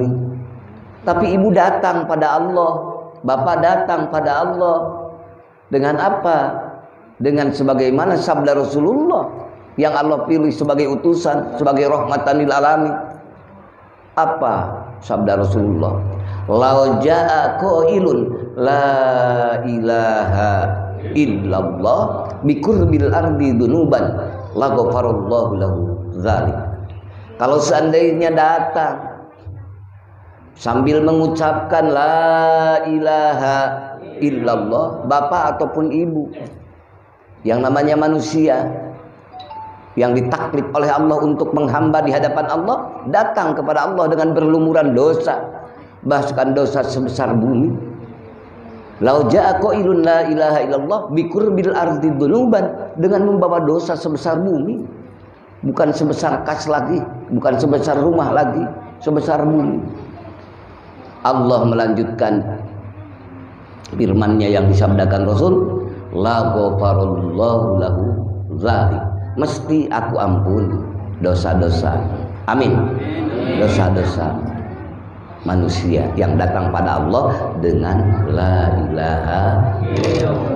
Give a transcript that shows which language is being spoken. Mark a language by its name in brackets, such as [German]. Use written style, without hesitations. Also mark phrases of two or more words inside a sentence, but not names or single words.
[Indonesian] Tapi ibu datang pada Allah, bapak datang pada Allah dengan apa? dengan sebagaimana sabda Rasulullah yang Allah pilih sebagai utusan, sebagai [Arabic] رحمة للعالمين. [Indonesian] Apa sabda Rasulullah? [Arabic] لو جاء قائل لا إله إلا الله بقراب الأرض ذنوبا لغفر الله له ذلك. [Indonesian] Kalau seandainya datang sambil mengucapkan [Arabic] لا إله إلا الله, [Indonesian] bapak ataupun ibu yang namanya manusia yang ditaklif oleh Allah untuk menghamba di hadapan Allah, datang kepada Allah dengan berlumuran dosa, bahkan dosa sebesar bumi. [Arabic] لو جاء قائل لا إله إلا الله بقراب الأرض ذنوبا, [Indonesian] dengan membawa dosa sebesar bumi, bukan sebesar kas lagi, bukan sebesar rumah lagi, sebesar bumi. Allah melanjutkan firman-Nya yang disabdakan Rasul, [Arabic] لغفر الله له ذلك, [Indonesian] mesti aku ampuni dosa-dosa, amin, dosa-dosa manusia yang datang pada Allah dengan [Arabic] لا إله إلا الله.